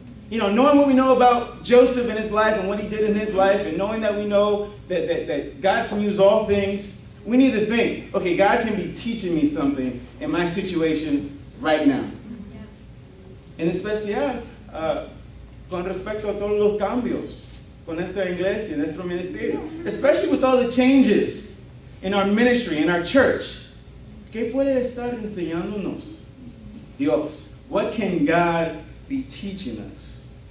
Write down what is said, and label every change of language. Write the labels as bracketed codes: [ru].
[en] You know, knowing what we know about Joseph and his life and what he did in his life, and knowing that we know that God can use all things, we need to think, okay, God can be teaching me something in my situation right now. [es] En especial, con respecto a todos los cambios con nuestra iglesia, nuestro ministerio. [en] Especially with all the changes in our ministry, in our church. [es] ¿Qué puede estar enseñándonos Dios? [en] What can God be teaching us?